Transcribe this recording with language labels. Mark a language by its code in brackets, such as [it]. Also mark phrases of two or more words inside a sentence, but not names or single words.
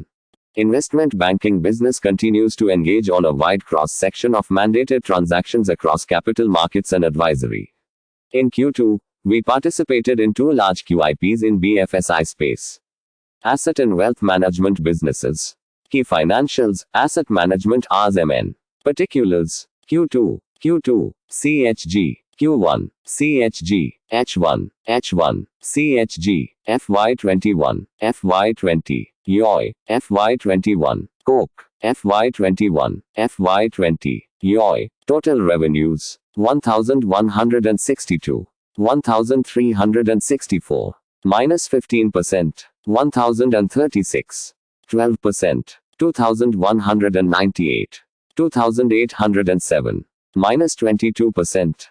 [en] Investment banking business continues to engage on a wide cross-section of mandated transactions across capital markets and advisory. In Q2, we participated in 2 large QIPs in BFSI space. Asset and wealth management businesses. Key financials. Asset management RMN. Particulars. Q2. CHG. Q1. CHG. H1. CHG. FY21. FY20. YoY. FY21. Coke. FY21. FY20. YoY. Total revenues. 1,162. 1,364. Minus 15%. 1,036. 12%. 2,198. 2,807. Minus 22%.